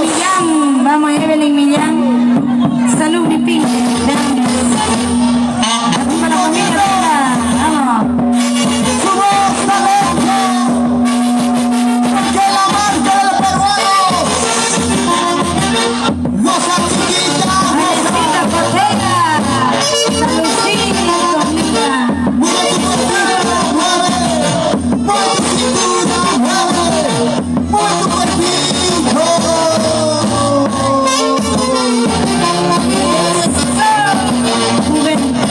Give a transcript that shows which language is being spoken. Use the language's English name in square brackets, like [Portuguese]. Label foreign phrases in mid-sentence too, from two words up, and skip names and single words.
[Spanish] Millán, vamos Evelyn Millán. Salud, mi pinche. Arriba la familia Vela, vamos. ¡Su voz talento! ¡Porque la marca del peruano! ¡Los artistas! Valecita Cortega. Saludcito, mira. ¡Mueve tu cuerpito! ¡Mueve! ¡Mueve tu cintura! ¡Mueve! ¡Mueve tu cuerpito! Juventud